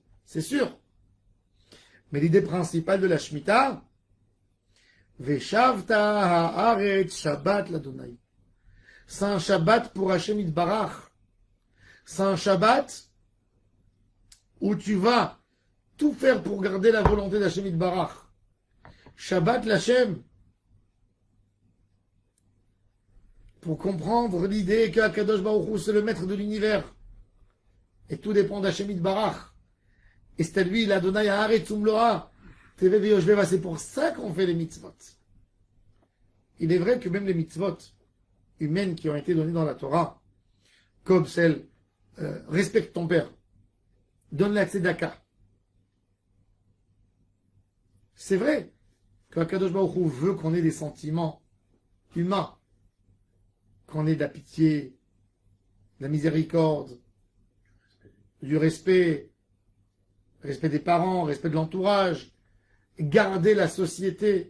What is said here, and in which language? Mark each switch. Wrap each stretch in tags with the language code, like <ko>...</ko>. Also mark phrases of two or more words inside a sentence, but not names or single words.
<fr>C'est sûr. Mais l'idée principale de la Shemitah,</fr> <he>ושבתה הארץ שבת לה.</he> <fr>C'est un Shabbat pour</fr> <he>השם יתברך.</he> <fr>C'est un Shabbat où tu vas tout faire pour garder la volonté d'</fr> <he>השם יתברך. שבת להשם.</he> <fr>Pour comprendre l'idée qu'</fr> <he>הקדוש ברוך הוא,</he> <fr>c'est le maître de l'univers. Et tout dépend d'</fr> <he>השם יתברך.</he> <fr>Et c'est à lui,</fr> <he>לה' הארץ ומלואה. תבל ויושבי בה.</he> <fr>C'est pour ça qu'on fait les mitzvot. Il est vrai que même les mitzvot humaines qui ont été données dans la Torah, comme celle respecte ton père, donne la tzedaka. C'est vrai qu'</fr> <he>הקדוש ברוך הוא</he> <fr>veut qu'on ait des sentiments humains, qu'on ait de la pitié, de la miséricorde, du respect des parents, respect de l'entourage, garder la société.</fr>